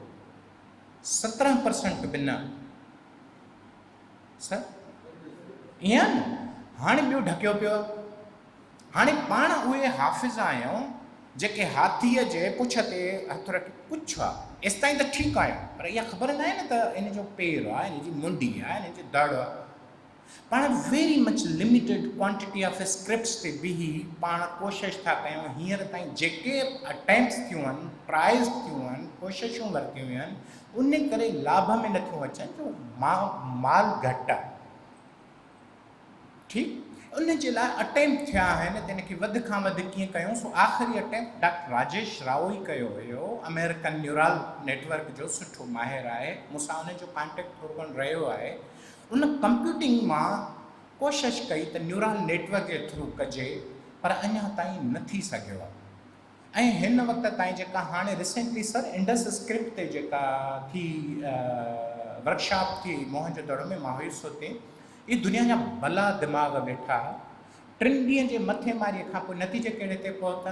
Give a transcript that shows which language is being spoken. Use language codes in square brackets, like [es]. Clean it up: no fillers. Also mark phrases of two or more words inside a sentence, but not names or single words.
[sd] 17% बि न। सर ईअं न? हाणे ॿियो ढकियो पियो। हाणे पाण उहे हाफ़िज़ आहियूं जेके हाथीअ जे पुछ ते हथु रखी पुछ आहे एसि ताईं त ठीकु आहे, पर इहा ख़बर न आहे न त इन जो पेर आहे, इन जी मुंडी आहे, इन जी दड़ आहे। पाण [en] very much limited quantity of scripts [sd] ते बीही पाण कोशिशि था कयूं। हींअर ताईं जेके अटैम्प्ट्स थियूं आहिनि, ट्राइल्स थियूं आहिनि, कोशिशूं वरितियूं आहिनि, उन करे लाभ में नथियूं अचनि जो माल घटि आहे। ठीकु, उन जे लाइ अटैम्प्ट थिया आहिनि त इनखे वधि खां वधि कीअं कयूं। सो आख़िरी अटैम्प्ट डॉक्टर राजेश राव ई कयो हुयो, अमेरिकन [en] neural network [sd] जो सुठो माहिर आहे, मूंसां उनजो कॉन्टेक्ट थोरो घणो रहियो आहे। उन कंप्यूटिंग मां कोशिशि कई त [en] neural network [sd] जे थ्रू कजे, पर अञा ताईं न थी सघियो आहे। ऐं हिन वक़्त ताईं जेका हाणे रिसेंटली सर इंडस स्क्रिप्ट ते जेका थी वर्कशॉप थी मोहनजोदड़ो में, मां हुयुसि हुते, इहे दुनिया जा भला दिमाग़ वेठा 3 ॾींहं जे मथे मारीअ खां पोइ नतीजे कहिड़े ते पहुता?